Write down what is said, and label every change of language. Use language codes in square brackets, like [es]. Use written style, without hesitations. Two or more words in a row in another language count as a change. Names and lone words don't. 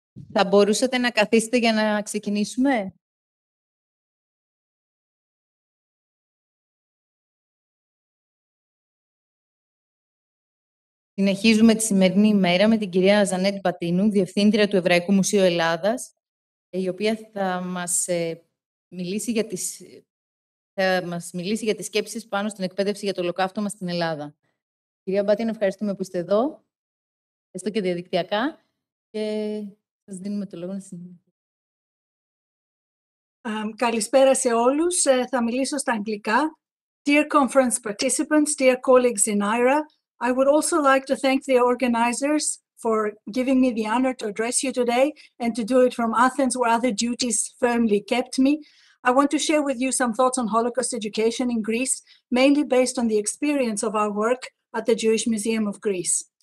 [el] Θα μπορούσατε να καθίσετε για να ξεκινήσουμε? Συνεχίζουμε τη σημερινή ημέρα με την κυρία Ζανέτ Πατίνου, Διευθύντρια του Εβραϊκού Μουσείου Ελλάδας, η οποία θα μας μιλήσει για τις σκέψεις πάνω στην εκπαίδευση για το Ολοκαύτωμα στην Ελλάδα. Κυρία Πατίνου, ευχαριστούμε που είστε εδώ, έστω και διαδικτυακά, και σας δίνουμε το λόγο να συνεχίσετε. Καλησπέρα σε όλους. Θα μιλήσω στα αγγλικά. [en] Dear conference participants, dear colleagues in IHRA, I would also like to thank the organizers for giving me the honor to address you today and to do it from Athens, where other duties firmly kept me. I want to share with you some thoughts on Holocaust education in Greece, mainly based on the experience of our work at the Jewish Museum of Greece.